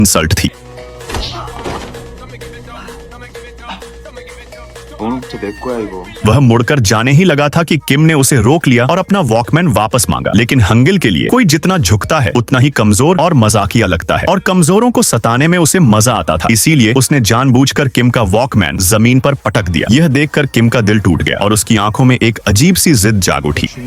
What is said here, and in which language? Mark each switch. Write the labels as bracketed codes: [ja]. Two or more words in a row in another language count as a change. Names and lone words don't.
[hi] इंसल्ट थी। [ko] 오늘부터 내 거야 이거। [hi] वह मुड़कर जाने ही लगा था कि किम ने उसे रोक लिया और अपना वॉकमैन वापस मांगा। लेकिन हंगिल के लिए कोई जितना झुकता है उतना ही कमजोर और मजाकिया लगता है, और कमजोरों को सताने में उसे मजा आता था। इसीलिए उसने जानबूझकर किम का वॉकमैन जमीन पर पटक दिया। यह देखकर किम का दिल टूट गया और उसकी आंखों में एक अजीब सी जिद जाग उठी।